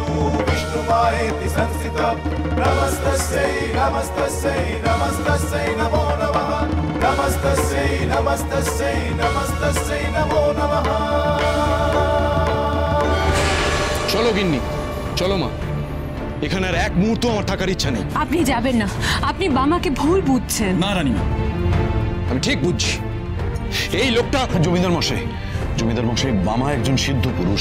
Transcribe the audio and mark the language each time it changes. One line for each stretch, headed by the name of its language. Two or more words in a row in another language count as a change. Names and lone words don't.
Sanskrit: विष्णुमायेति संस्थिता नमस्तस्यै नमस्तस्यै नमस्तस्यै नमो नमः नमस्तस्यै नमस्तस्यै नमस्तस्यै नमो नमः।
Bangla: চলো গিন্নি, চলো মা। এখানে আর এক মুহূর্ত আমার থাকার ইচ্ছা নেই। আপনি যাবেন না, আপনি বামাকে ভুল বুঝছেন। না রানীমা, আমি ঠিক বুঝছি। এই লোকটা জমিদার মশাই, বামা একজন সিদ্ধ পুরুষ।